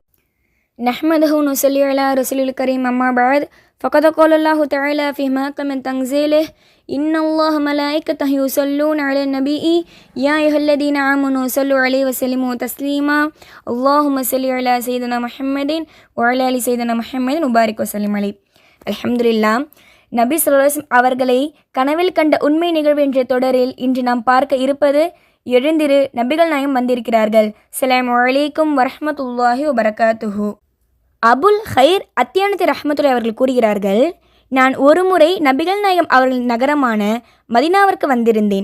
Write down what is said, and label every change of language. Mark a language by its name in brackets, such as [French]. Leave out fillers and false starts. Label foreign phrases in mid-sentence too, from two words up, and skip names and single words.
[Arabic] نحمده ونصلي على رسوله الكريم أما بعد فقد قال الله تعالى في محكم تنزيله إن الله ملائكته يصلون على النبي يا أيها الذين آمنوا صلوا عليه وسلموا تسليما اللهم صل على سيدنا محمد وعلى آل سيدنا محمد وبارك وسلم عليه. [Tamil] அல்ஹம்துலில்லாஹ். நபி [Arabic] صلى الله عليه وسلم [Tamil] அவர்களை கனவில் கண்ட உண்மை நிகழ்வு என்ற தொடரில் இன்று நாம் பார்க்க இருப்பது எழுந்திரு நபிகள் நாயகம் வந்திருக்கிறார்கள். [Arabic] سلام عليكم ورحمة الله وبركاته. [Tamil] அபுல் ஹைர் அத்தியானத்தி ரஹ்மத்துல்லாஹி அவர்கள் கூறுகிறார்கள், நான் ஒரு முறை நபிகள் நாயகம் அவர்களின் நகரமான மதினாவிற்கு வந்திருந்தேன்.